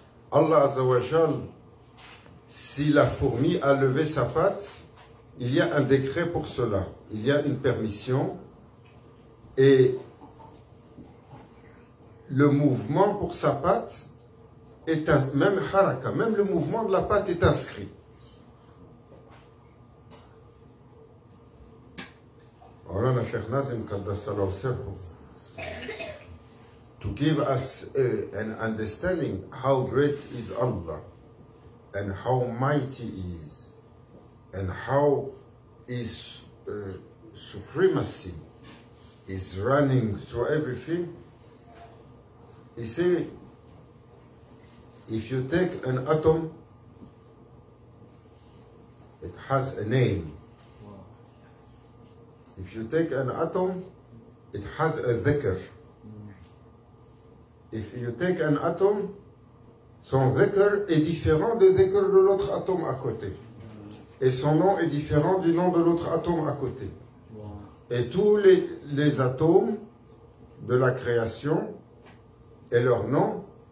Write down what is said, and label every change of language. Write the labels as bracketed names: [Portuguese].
[French] Allah Azzawajal, si la fourmi a levé sa patte, il y a un décret pour cela. Il y a une permission et le mouvement pour sa patte est même haraka, même le mouvement de la patte est inscrit. [English] Maulana Cheikh Nazim Qaddasallahu sirruhu, to give us an understanding how great is Allah and how mighty He is and how His supremacy is running through everything. He said, if you take an atom, it has a name. If you take an atom, it has a dhikr. If you take an atom, [French] son dhikr est différent du dhikr de l'autre atome à côté. Et son nom est différent du nom de l'autre atome à côté. Et tous les atomes de la création et leur nom